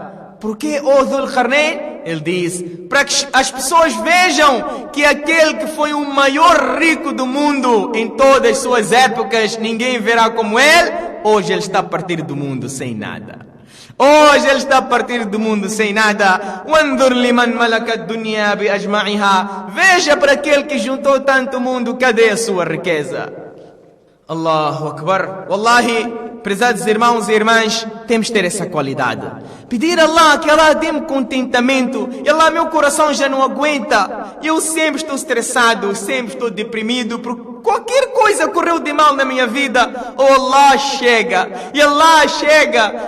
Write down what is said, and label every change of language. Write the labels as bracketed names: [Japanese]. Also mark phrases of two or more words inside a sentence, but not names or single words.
[Portuguese] Por que, oh Dhul Qarnayn? Ele diz, para que as pessoas vejam que aquele que foi o maior rico do mundo em todas as suas épocas, ninguém verá como ele, hoje ele está a partir do mundo sem nada. Hoje ele está a partir do mundo sem nada. [Arabic] وَانْظُرْ لِمَنْ مَلَكَ الدُّنْيَا بِأَجْمَعِهَا. [Portuguese] Veja para aquele que juntou tanto mundo, cadê a sua riqueza? [Arabic] الله أكبر. [Portuguese] Wallahi, prezados irmãos e irmãs, temos de ter essa qualidade. Pedir a Allah que Allah dê-me contentamento. E Allah, meu coração já não aguenta. Eu sempre estou estressado, sempre estou deprimido por qualquer coisa correu de mal na minha vida. Oh Allah, chega. E Allah chega.